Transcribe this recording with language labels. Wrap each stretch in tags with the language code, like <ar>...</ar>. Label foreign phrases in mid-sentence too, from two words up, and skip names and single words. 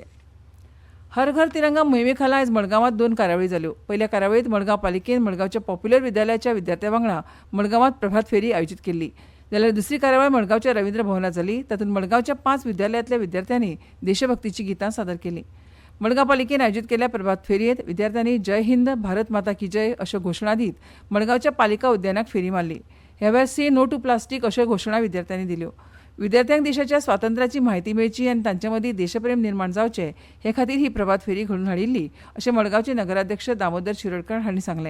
<kok>हर घर तिरंगा मोहिमे खाला आयज मडगांवांत 2 कार्यावळी जाल्यो. पयल्या कार्यावळींत मडगांव पालिकेन मडगांवच्या पॉप्युलर विद्यालयाच्या विद्यार्थ्यां वांगडा मडगांवांत प्रभात फेरी आयोजीत केल्ली. जाल्यार दुसरी कार्यावळ मडगांवच्या रवींद्र भवनांत जाली. तातूंत मडगांवच्या 5 विद्यालयांतल्या विद्यार्थ्यांनी देशभक्तीची गितां सादर केलीं. मडगांव पालिकेन आयोजीत केल्ल्या प्रभात फेरयेंत विद्यार्थ्यांनी</kok> <hi>जय हिंद, भारत माता की जय</hi> <kok>अश्यो घोशणा दीत मडगांवच्या पालिका उद्यानाक फेरी मारली. ह्या वेळार</kok> <en>say no to plastic</en> <kok>अश्यो घोशणा विद्यार्थ्यांनी दिल्यो. विद्यार्थ्यांक देशाच्या स्वातंत्र्याची म्हायती मेळची आनी तांचे मदीं देशप्रेम निर्माण जावचें हे खातीर ही प्रभात फेरी घडोवन हाडिल्ली अशें मडगांवचे नगराध्यक्ष दामोदर शिरोडकर हांणी सांगलें.</kok>